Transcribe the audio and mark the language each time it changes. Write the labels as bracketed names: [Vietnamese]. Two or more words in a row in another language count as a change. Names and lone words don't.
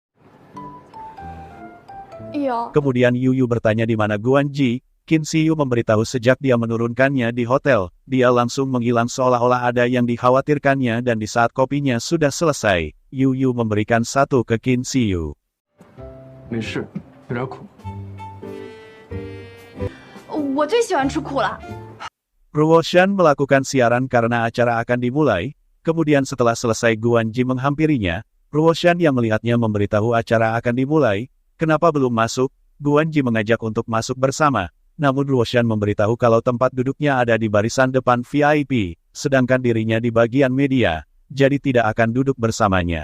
[Indonesian] Iya. Kemudian Yu bertanya di mana Guanji. Qin Shiyu memberitahu sejak dia menurunkannya di hotel. Dia langsung menghilang seolah-olah ada yang dikhawatirkannya dan di saat kopinya sudah selesai, Yu memberikan satu ke Qin Shiyu. [Chinese] 没事，有点苦。我最喜欢吃苦了。 [Indonesian] Ruoshan melakukan siaran karena acara akan dimulai. Kemudian setelah selesai Guanji menghampirinya. Ruoshan yang melihatnya memberitahu acara akan dimulai. Kenapa belum masuk? Guanji mengajak untuk masuk bersama. Namun Ruoshan memberitahu kalau tempat duduknya ada di barisan depan VIP, sedangkan dirinya di bagian media, jadi tidak akan duduk bersamanya.